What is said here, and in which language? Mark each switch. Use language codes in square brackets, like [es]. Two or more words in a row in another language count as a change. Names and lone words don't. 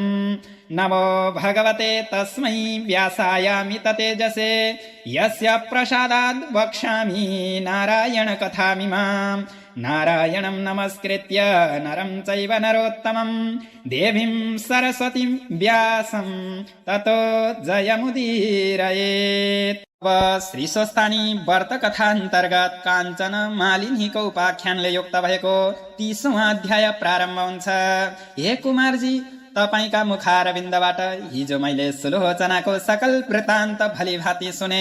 [sa] नमो भगवते तस्मै व्यासायामित तेजसे यस्य प्रसादाद् वक्ष्यामि नारायण कथामिमाम्। नारायणं नमस्कृत्य नरं चैव नरोत्तमं देवीं सरस्वतीं व्यासं ततो जयमुदीरयेत्। [ne] अब श्री स्वस्तानी व्रत कथा अन्तर्गत काञ्चन मालिनीको उपाख्यानले युक्त भएको 30औं अध्याय प्रारम्भ हुन्छ। हे कुमारजी, तपाईका मुखारविन्दबाट हिजो मैले सुलोचनाको सकल वृत्तान्त भलीभाँति सुने।